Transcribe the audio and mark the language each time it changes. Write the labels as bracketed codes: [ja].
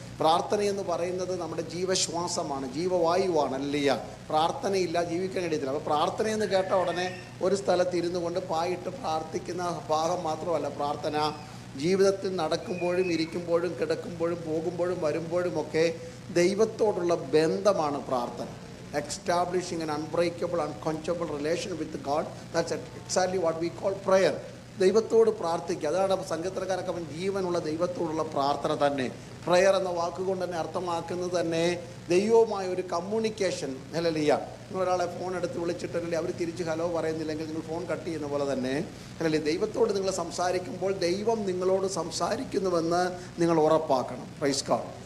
[ml] പ്രാർത്ഥന എന്ന് പറയുന്നത് നമ്മുടെ ജീവശ്വാസമാണ്, ജീവവായുവാണ്. ഹല്ലേലൂയ. പ്രാർത്ഥനയില്ല ജീവിക്കാൻ കഴിയത്തില്ല. അപ്പോൾ പ്രാർത്ഥനയെന്ന് കേട്ട ഉടനെ ഒരു സ്ഥലത്ത് ഇരുന്നു കൊണ്ട് പായിട്ട് പ്രാർത്ഥിക്കുന്ന ഭാഗം മാത്രമല്ല പ്രാർത്ഥന. ജീവിതത്തിൽ നടക്കുമ്പോഴും ഇരിക്കുമ്പോഴും കിടക്കുമ്പോഴും പോകുമ്പോഴും വരുമ്പോഴുമൊക്കെ ദൈവത്തോടുള്ള ബന്ധമാണ് പ്രാർത്ഥന. [en] Establishing an unbreakable, unquenchable relation with God. That's exactly what we call prayer. [ml] ദൈവത്തോട് പ്രാർത്ഥിക്കുക. അതാണ് സങ്കീർത്തനക്കാരൊക്കെ അവൻ ജീവനുള്ള ദൈവത്തോടുള്ള പ്രാർത്ഥന തന്നെ. പ്രയർ എന്ന വാക്കുകൊണ്ട് തന്നെ അർത്ഥമാക്കുന്നത് തന്നെ ദൈവവുമായ ഒരു കമ്മ്യൂണിക്കേഷൻ. ഹല്ലേലൂയ. നിങ്ങളൊരാളെ ഫോൺ എടുത്ത് വിളിച്ചിട്ടല്ലേ അവർ തിരിച്ച് ഹലോ പറയുന്നില്ലെങ്കിൽ നിങ്ങൾ ഫോൺ കട്ട് ചെയ്യുന്ന പോലെ തന്നെ ഹല്ലേലൂയ. ദൈവത്തോട് നിങ്ങൾ സംസാരിക്കുമ്പോൾ ദൈവം നിങ്ങളോട് സംസാരിക്കുന്നുവെന്ന് നിങ്ങൾ ഉറപ്പാക്കണം. Praise God.